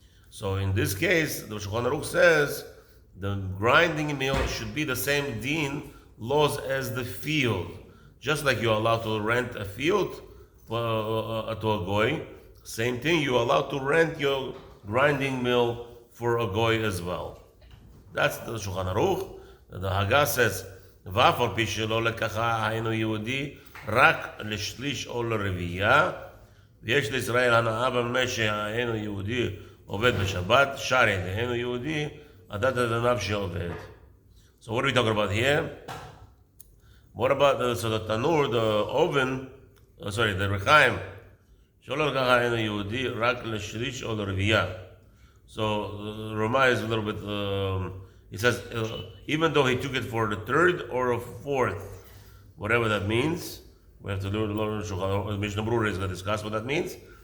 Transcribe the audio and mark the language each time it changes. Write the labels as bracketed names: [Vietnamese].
[English] So in this case, the Shulchan Aruch says the grinding mill should be the same din laws as the field. Just like you're allowed to rent a field to a goy, same thing, you're allowed to rent your grinding mill for a goy as well. That's the Shulchan Aruch. [Hebrew] The Haggah says, ואף על פי שלא לקחה היינו יהודי רק לשליש או לרביעייה, ויש לישראל הנאה במה שהיינו יהודי עובד בשבת, שרי דהיינו יהודי, עדת אדוניו שעובד. [English] So what are we talking about here? What about the tanur, the oven, the rechaim, [Hebrew] שלא לקחה היינו יהודי רק לשליש או לרביעייה. [English] So Ramah is a little bit, he says, even though he took it for the third or a fourth, whatever that means, we have to do the Mishnah Berurah is going to discuss what that means.